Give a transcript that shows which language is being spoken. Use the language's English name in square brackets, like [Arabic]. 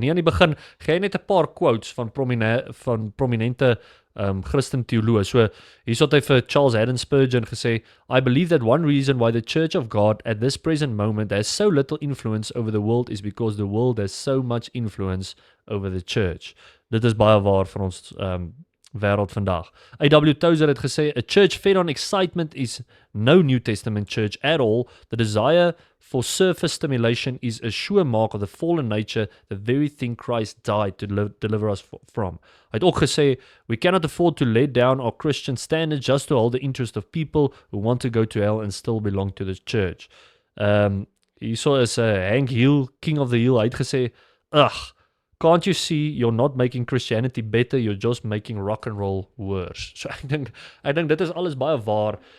[Afrikaans] En hier aan die begin gee hy net 'n paar quotes van prominente Christen teoloë. So hier het hy vir Charles Haddon Spurgeon gesê, [English] I believe that one reason why the Church of God at this present moment has so little influence over the world is because the world has so much influence over the church. [Afrikaans] Dit is baie waar vir ons wêreld vandag. [English] A.W. Tozer [Afrikaans] het gesê, [English] a church fed on excitement is no New Testament church at all. The desire for surface stimulation is a sure mark of the fallen nature, the very thing Christ died to deliver us from. [Afrikaans] Hy het ook gesê, [English] we cannot afford to let down our Christian standards just to hold the interest of people who want to go to hell and still belong to the church. [Afrikaans] Hierso is [English] Hank Hill, King of the Hill, [Afrikaans] hy het gesê, [English] can't you see you're not making Christianity better, you're just making rock and roll worse. [Afrikaans] So ek dink dit is alles baie waar.